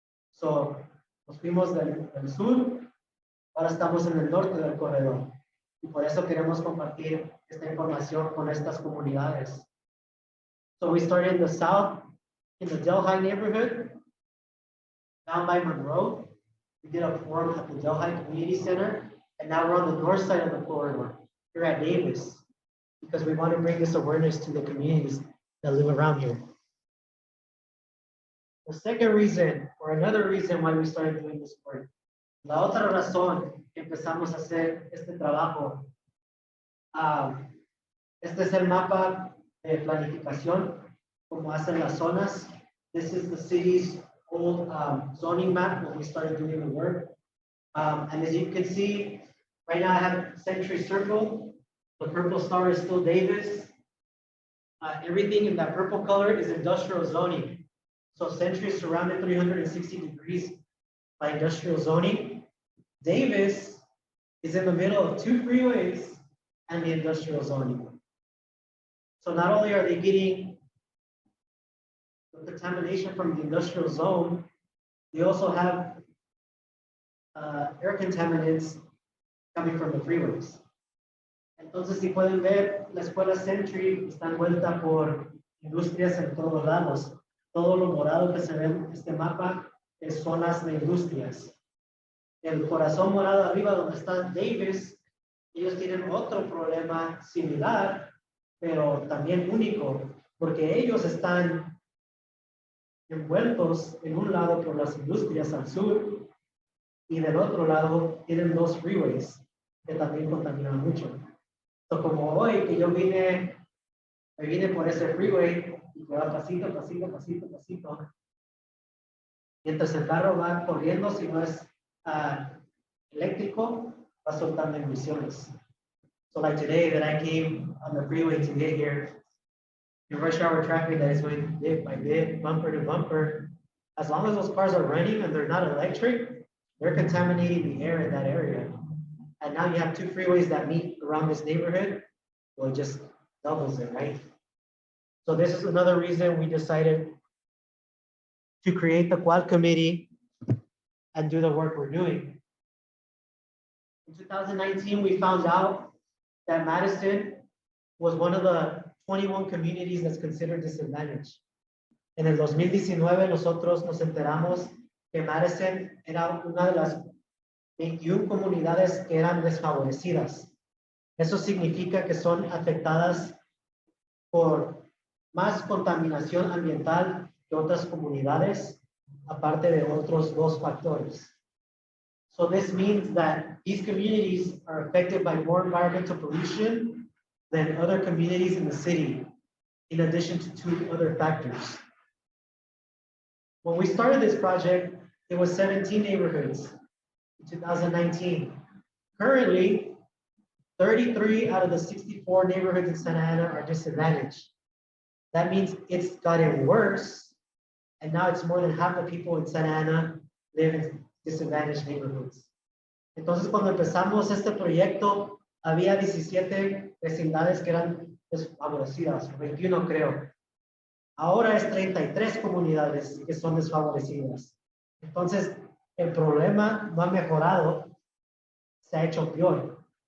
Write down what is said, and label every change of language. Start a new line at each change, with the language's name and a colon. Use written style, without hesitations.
Spanish: So, nos fuimos del sur, ahora estamos en el norte del corredor. Y por eso queremos compartir esta información con estas comunidades.
English: So we started in the south, in the Delhi neighborhood, down by Monroe. We did a forum at the Delhi Community Center, and now we're on the north side of the corridor, here at Davis, because we want to bring this awareness to the communities that live around here. The second reason, or another reason why we started doing this work,
Spanish: la otra razón que empezamos a hacer este trabajo, este es el mapa de planificación, como hacen las zonas.
English: This is the city's old zoning map when we started doing the work. And as you can see, right now I have Century Circle. The purple star is still Davis. Everything in that purple color is industrial zoning. So Century is surrounded 360 degrees by industrial zoning. Davis is in the middle of two freeways and the industrial zoning. So not only are they getting the contamination from the industrial zone, they also have air contaminants coming from the freeways.
Spanish: Entonces, si pueden ver, la escuela Century está envuelta por industrias en todos lados. Todo lo morado que se ve en este mapa es zonas de industrias. El corazón morado arriba donde está Davis, ellos tienen otro problema similar, pero también único, porque ellos están envueltos en un lado por las industrias al sur y del otro lado tienen dos freeways que también contaminan mucho. So, como hoy que yo me vine por ese freeway y que va pasito, pasito, pasito, pasito, mientras el carro va corriendo, si no es eléctrico, va soltando emisiones.
English: So like today that I came on the freeway to get here, in rush hour traffic that is going bit by bit, bumper to bumper, as long as those cars are running and they're not electric, they're contaminating the air in that area. And now you have two freeways that meet around this neighborhood, well, it just doubles it, right? So this is another reason we decided to create the Quad Committee and do the work we're doing. In 2019, we found out that Madison was one of the 21 communities that's considered disadvantaged.
Spanish: En el 2019, nosotros nos enteramos que Madison era una de las 21 comunidades que eran desfavorecidas. Eso significa que son afectadas por más contaminación ambiental que otras comunidades, aparte de otros dos factores.
English: So this means that these communities are affected by more environmental pollution than other communities in the city, in addition to two other factors. When we started this project, it was 17 neighborhoods in 2019. Currently, 33 out of the 64 neighborhoods in Santa Ana are disadvantaged. That means it's gotten worse, and now it's more than half the people in Santa Ana live in disadvantaged neighborhoods.
Spanish: Entonces, cuando empezamos este proyecto, había 17 vecindades que eran desfavorecidas, 21 creo. Ahora es 33 comunidades que son desfavorecidas. Entonces, el problema no ha mejorado, se ha hecho peor.